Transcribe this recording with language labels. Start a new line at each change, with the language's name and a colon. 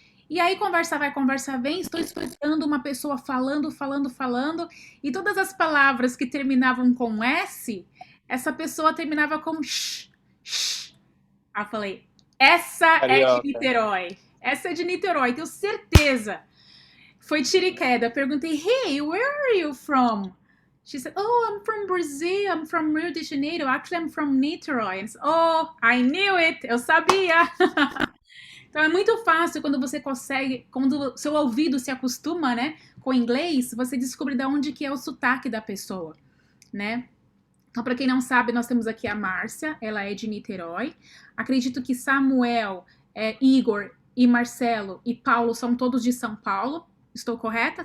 Portuguese: E aí, conversa vai, conversa vem, estou escutando uma pessoa falando, falando, falando, e todas as palavras que terminavam com S, essa pessoa terminava com sh, sh. Aí eu falei, essa é de Carioca. Niterói. Essa é de Niterói, tenho certeza. Foi tiro e queda. Perguntei,
English: hey, where are you from? She said, oh, I'm from Brazil, I'm from Rio de Janeiro, actually I'm from Niterói. And I said, oh, I knew it,
Portuguese: eu sabia. Então é muito fácil quando você consegue, quando seu ouvido se acostuma, né, com o inglês, você descobre de onde que é o sotaque da pessoa, né? Então, para quem não sabe, nós temos aqui a Márcia, ela é de Niterói. Acredito que Samuel, Igor e Marcelo e Paulo são todos de São Paulo. Estou correta?